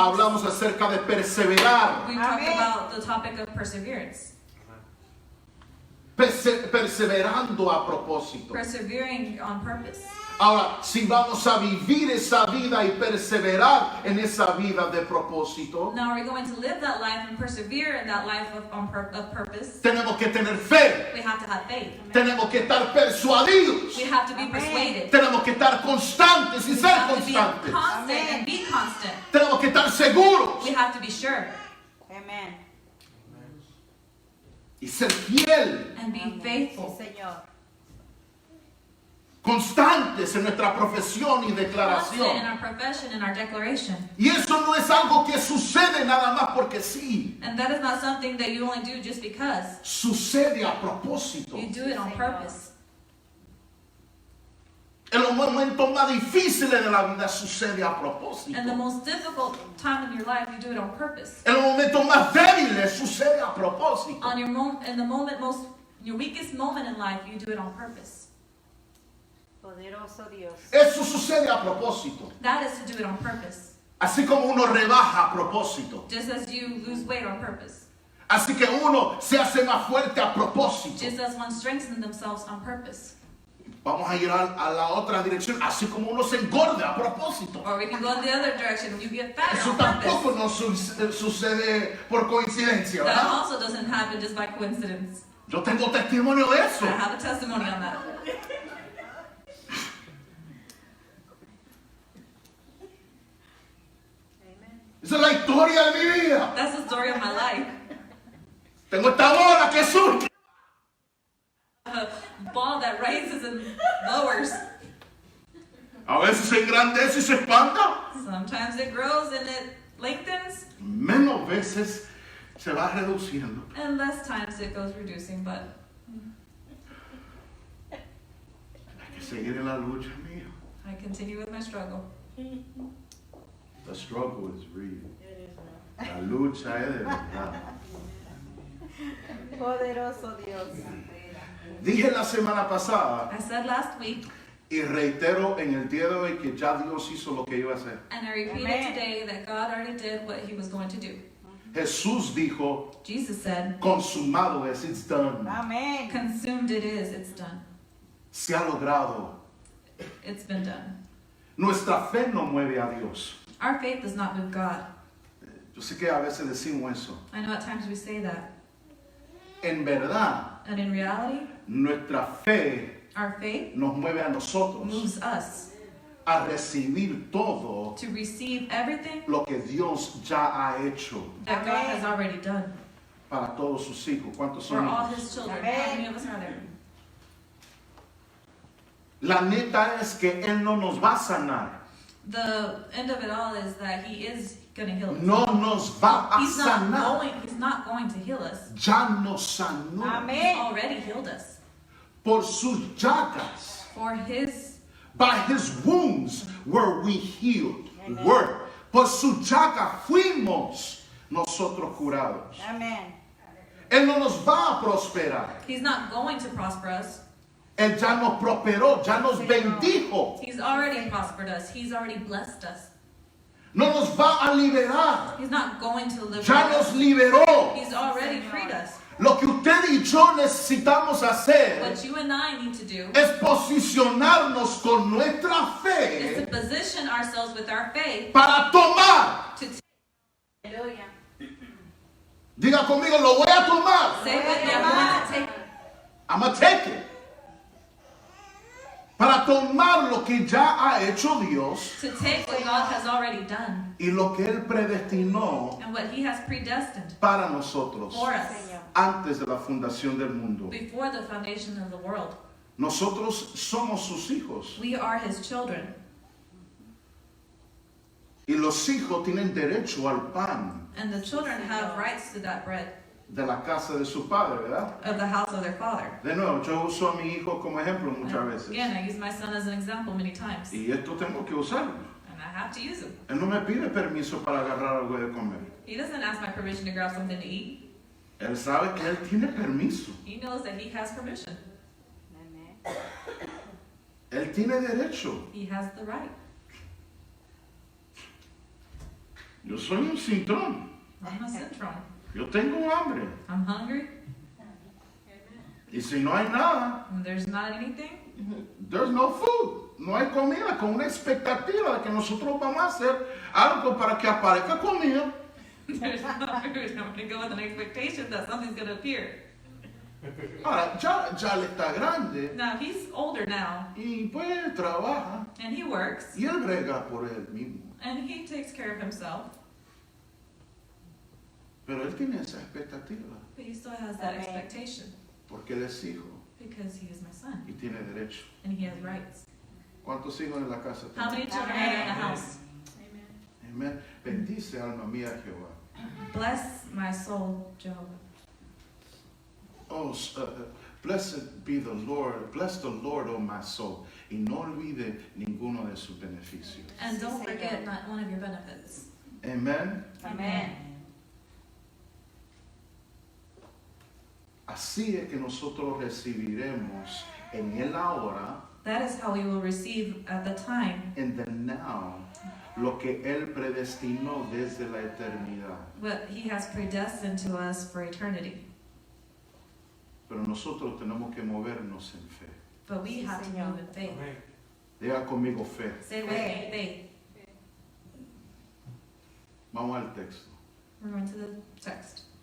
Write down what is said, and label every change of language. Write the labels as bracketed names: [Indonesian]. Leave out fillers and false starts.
[Spanish] hablamos acerca de perseverar. [English] we talked Amen. about the topic of perseverance. [Spanish] Perseverando a propósito. [English] Persevering on purpose. [Spanish] Ahora, si vamos a vivir esa vida y perseverar en esa vida de propósito, [English] Now, are we going to live that life and persevere in that life of purpose? [Spanish] tenemos que tener fe. [English] We have to have faith. [Spanish] Tenemos que estar persuadidos. [English] We have to be Amen. persuaded. [Spanish] Tenemos que estar constantes y [English] We [Spanish] ser [English] have to be [Spanish] constantes. [English] constant Amen. and be constant. [Spanish] Tenemos que estar seguros [English] We have to be sure [Spanish] Amén. y ser fiel, [English] and be [Spanish] Sí, [English] faithful. [Spanish] Señor. constantes en nuestra profesión y [English] Constant in [Spanish] declaración. [English] our profession and our declaration. [Spanish] Y eso no es algo que sucede nada más porque sí. [English] And that is not something that you only do just because. [Spanish] Sucede a propósito. [English] You do it on purpose. [Spanish] En los momentos más difíciles de la vida sucede a propósito. [English] And the most difficult time in your life, you do it on purpose. [Spanish] En los momentos más débiles sucede a propósito. [English] On your in the moment your weakest moment in life, you do it on purpose. [Spanish] Poderoso Dios. Eso sucede a propósito. [English] That is to do it on purpose. [Spanish] Así como uno rebaja a propósito. [English] Just as you lose weight on purpose. [Spanish] Así que uno se hace más fuerte a propósito. [English] Just as one strengthens themselves on purpose. [Spanish] Vamos a ir a la otra dirección. Así como uno se engorda a propósito. [English] Or we can go in the other direction. You get fatter [Spanish] Eso [English] on [Spanish] tampoco [English] purpose. [Spanish] no sucede por coincidencia, [English] That [Spanish] ¿verdad? [English] also doesn't happen just by coincidence. [Spanish] Yo tengo testimonio de eso. [English] I have a testimony on that. [Spanish] Esa es la historia de mi vida. [English] That's the story of my life. [Spanish] Tengo esta bola que surge. [English] A ball that rises and lowers. [Spanish] A veces se engrandece y se expanda. [English] Sometimes it grows and it lengthens, [Spanish] Menos veces se va reduciendo. [English] and less times it goes reducing, but [Spanish] Hay que seguir en la lucha, mío. [English] I continue with my struggle. The struggle is real. [Spanish] La lucha es de verdad. Poderoso Dios. Dije la semana pasada [English] I said last week, [Spanish] y reitero en el día de hoy que ya Dios hizo lo que iba a hacer. [English] and I repeat Amen. it today, that God already did what he was going to do. [Spanish] Jesús dijo, [English] Jesus said, [Spanish] consumado es, [English] it's done. [Spanish] Amén. [English] consumed it is, it's done. [Spanish] Se ha logrado. [English] It's been done. [Spanish] Nuestra fe no mueve a Dios. [English] Our faith does not move God. [Spanish] Yo sé que a veces decimos eso. [English] I know at times we say that. [Spanish] En verdad, [English] And in reality, [Spanish] nuestra fe [English] our faith [Spanish] nos mueve a nosotros [English] moves us [Spanish] a recibir todo [English] to receive everything [Spanish] lo que Dios ya ha hecho [English] that God Amen. has already done [Spanish] para todos sus hijos. ¿Cuántos [English] for [Spanish] son [English] all [Spanish] hijos? [English] his children. Amen. How many of us are there? [Spanish] La neta es que Él no nos va a sanar. [English] The end of it all is that he is going to heal us. [Spanish] No nos va a [English] He's [Spanish] sanar. [English] not going to heal us. [Spanish] Ya nos sanó. [English] He [Spanish] Amén. [English] already healed us. [Spanish] Por sus llagas. [English] For his, By his wounds were we healed. Amen. Were. [Spanish] Por su llaga fuimos nosotros curados. Amén. Él no nos va a prosperar. [English] he's not going to prosper us. [Spanish] Él ya nos prosperó, ya nos bendijo. [English] He's already prospered us. He's already blessed us. [Spanish] No nos va a liberar. [English] He's not going to liberate [Spanish] Ya nos [English] us. [Spanish] liberó. [English] He's already freed us. [Spanish] Lo que usted y yo necesitamos hacer [English] What you and I need to do [Spanish] es posicionarnos con nuestra [English] is to [Spanish] fe [English] position ourselves with our faith [Spanish] para tomar. [English] to [Spanish] Aleluya. Diga conmigo, lo voy a tomar. [English] say with me, I'm going to take I'm gonna take it. [Spanish] Para tomar lo que ya ha hecho Dios [English] what God has already done [Spanish] y lo que Él predestinó [English] and what he has predestined [Spanish] para nosotros [English] for us [Spanish] Señor. antes de la fundación del mundo. [English] before the foundation of the world. [Spanish] Nosotros somos sus hijos [English] We are his children. [Spanish] y los hijos tienen derecho al pan [English] And the children have rights to that bread [Spanish] de la casa de su padre, ¿verdad? [English] of the house of their father. [Spanish] De nuevo, yo uso a mi hijo como ejemplo muchas veces. [English] Again, I use my son as an example many times. [Spanish] Y esto tengo que usarlo. [English] And I have to use him. [Spanish] Él no me pide permiso para agarrar algo de comer. [English] He doesn't ask my permission to grab something to eat. [Spanish] Él sabe que él tiene permiso. [English] He knows that he has permission. [Spanish] Amén. Él tiene derecho. [English] He has the right. [Spanish] Yo soy un cintrón. [English] I'm a syndrome. [Spanish] Yo tengo hambre. [English] I'm hungry. [Spanish] Y si no hay nada, [English] And there's not anything. there's no food. [Spanish] No hay comida, con una expectativa de que nosotros vamos a hacer algo para que aparezca comida. [English] There's no food. I'm going to go with an expectation that something's going to appear. [Spanish] Ahora, ya él está grande [English] Now, he's older now. [Spanish] y pues él trabaja [English] And he works. [Spanish] y él brega por él mismo. [English] And he takes care of himself. [Spanish] Pero él tiene esa expectativa [English] But he still has that Amen. expectation. [Spanish] porque él es hijo [English] Because he is my son. [Spanish] y tiene derecho. [English] And he has rights. [Spanish] ¿Cuántos hijos en la casa [English] How [Spanish] tiene? [English] many children are there in the house? [Spanish] Amén. Bendice alma mía Jehová. [English] Bless my soul, Jehovah. Oh, blessed be the Lord. Bless the Lord, oh my soul. [Spanish] Y no olvide ninguno de sus beneficios. [English] And [Spanish] Sí, [English] don't [Spanish] Señor. [English] forget not one of your benefits. [Spanish] Amén. Amén. Así es que nosotros recibiremos en el ahora, [English] That is how we will receive at the time [Spanish] en [English] the now, [Spanish] lo que Él predestinó desde la eternidad. [English] what he has predestined to us for eternity. [Spanish] Pero nosotros tenemos que movernos en fe. [English] But we [Spanish] Sí, [English] have to [Spanish] Señor. [English] move in faith. [Spanish] Diga conmigo fe. [English] Say with me, faith. [Spanish] Vamos al texto. [English] We're going to the text.